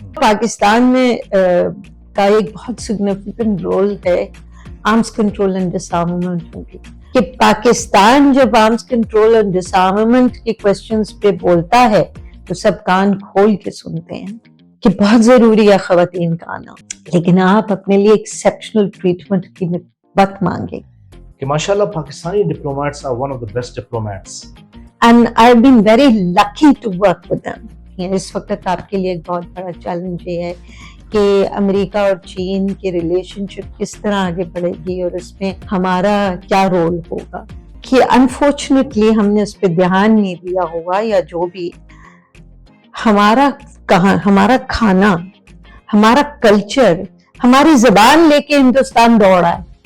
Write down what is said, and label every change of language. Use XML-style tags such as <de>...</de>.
<ur>پاکستان میں کا ایک بہت سگنیفیکنٹ رول ہے arms control and dish armament میں، کہ پاکستان جب arms control and dish armament کے کوسچنز پہ بولتا ہے تو سب کان کھول کے سنتے ہیں کہ بہت ضروری ہے خواتین کا آنا. لیکن آپ اپنے لیے ایکسیپشنل ٹریٹمنٹ کی بات مانگے کہ ماشاءاللہ Pakistani diplomats</ur> <en>are one of the best diplomats. And I've been very lucky to work with them.</en> <ur>اس وقت آپ کے لیے ایک بہت بڑا چیلنج یہ ہے کہ امریکہ اور چین کی ریلیشن شپ کس طرح آگے بڑھے گی، اور اس میں ہمارا کیا رول ہوگا. کہ انفارچونیٹلی ہم نے اس پہ دھیان نہیں دیا ہوگا، یا جو بھی ہمارا کھانا، ہمارا کلچر، ہماری زبان لے کے ہندوستان دوڑا ہے.</ur>